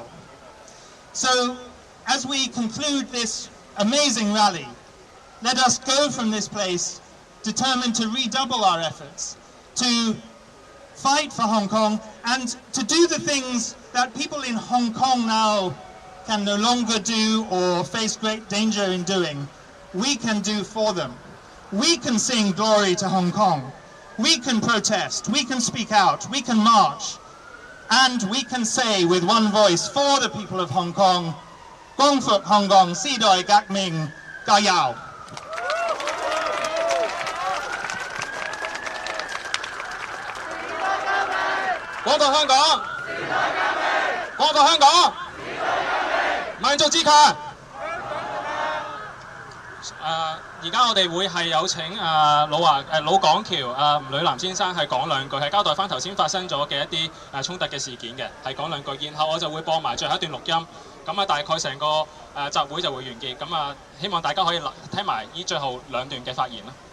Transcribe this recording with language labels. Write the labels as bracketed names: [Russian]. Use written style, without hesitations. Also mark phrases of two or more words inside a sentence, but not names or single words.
[English] So, as we conclude this amazing rally, let us go from this place determined to redouble our efforts, to fight for Hong Kong, and to do the things that people in Hong Kong now can no longer do or face great danger in doing. We can do for them. We can sing glory to Hong Kong. We can protest. We can speak out. We can march. And we can say with one voice for the people of Hong Kong, [Cantonese] 光復香港，時代革命, 加油. 光復香港，光復香港，民族自強。而家我哋會係有請老港橋吳女南先生係講兩句，係交代翻頭先發生咗嘅一啲衝突嘅事件嘅，係講兩句，然後我就會播埋最後一段錄音，咁大概成個集會就會完結，咁希望大家可以聽埋呢最後兩段嘅發言啦。